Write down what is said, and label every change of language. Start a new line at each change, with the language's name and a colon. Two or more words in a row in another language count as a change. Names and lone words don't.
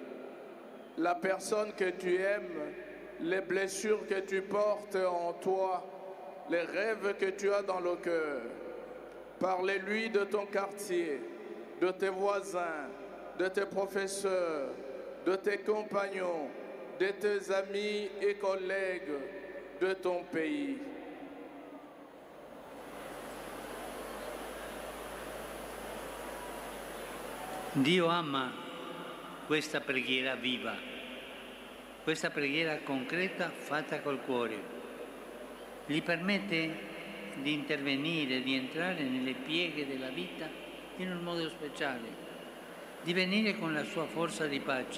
French: La personne que tu aimes, les blessures que tu portes en toi, les rêves que tu as dans le cœur. Parlez-lui de ton quartier, de tes voisins, de tes professeurs, de tes compagnons, de tes amis et collègues, de ton pays.
Italian: Dio ama questa preghiera viva, questa preghiera concreta fatta col cuore. Gli permette di intervenire, di entrare nelle pieghe della vita in un modo speciale, di venire con la sua forza di pace.